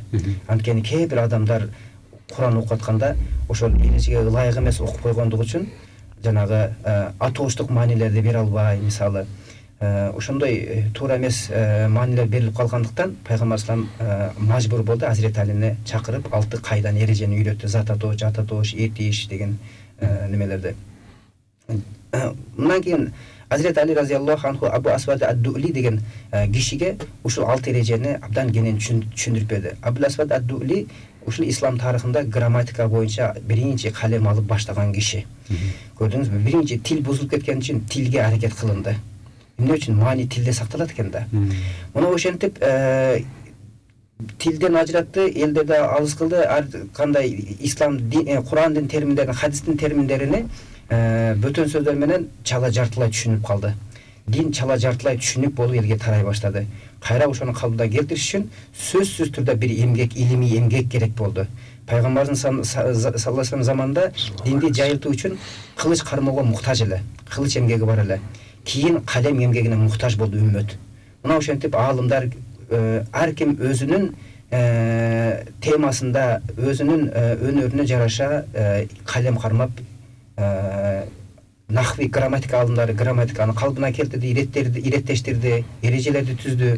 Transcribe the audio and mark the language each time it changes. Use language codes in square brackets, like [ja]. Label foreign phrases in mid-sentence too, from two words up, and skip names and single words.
[ky] Анткени кээ бир адамдар Куран окуп атканда ошол эрежеге ылайык эмес окуп койгондугу үчүн жанагы атооштук маанилерди бере албай, мисалы ошондой туура эмес маанилер берилип калгандыктан пайгамбар салам мажбур болду Азирет Алини чакырып 6 кайдан эрежени үйрөттү. Зат атоош, ат атоош, этиш деген немелерди. Мындан кийин Hazreti Ali [ar] رضي الله عنه [ky] Abu Asvad ad-Du'li деген кишиге ушул 6 эрежени абдан кенен түшүндүрүп берди. Abu Asvad ad-Du'li ушул ислам тарыхында грамматика боюнча биринчи калем алып баштаган киши. Көрдүңүзбү? Биринчи тил бузулуп кеткен үчүн тилге аракет кылынды. Эмне үчүн маани тилде сакталат экен да. Муну ошентип тилден ажыратты, элдерди алыс кылды, ар кандай ислам, Курандын терминдерин, хадистин терминдерини бөтөн сөздөр менен чала жартылай түшүнүп калды. Дин чала жартылай түшүнүк болуп элге тарай баштады. Кайра ошону калпына келтириш үчүн сөзсүз түрдө бир эмгек, илимий эмгек керек болду. Пайгамбардын [ar] صلى الله عليه وسلم [ky] заманында динди жайылтуу үчүн кылыч кармоого муктаж эле, кылыч эмгеги бар эле. Кийин калем эмгегине муктаж болду үммөт. Мына ошентип аалымдар ар ким өзүнүн темасында, өзүнүн өнөрүнө жараша калем кармап нахви грамматика алымдары грамматиканы калпына келтирди, иреттештирди, эрежелерди түздү.